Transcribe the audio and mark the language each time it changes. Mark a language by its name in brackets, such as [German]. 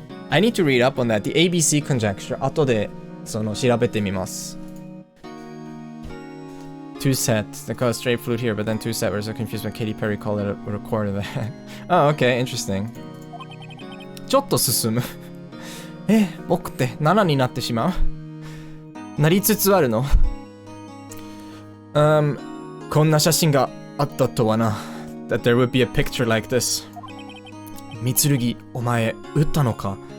[English] I need to read up on that. The ABC conjecture. [Japanese] 後で調べてみます。 [English] Two sets. They call it straight flute here, but then two set were so confused when Katy Perry called it a record of that. Oh, okay, interesting. [Japanese] ちょっと進む。僕って7になってしまう。なりつつあるの。こんな写真があったとはな。 [English] That there would be a picture like this. [Japanese] みつるぎ、お前、撃ったのか？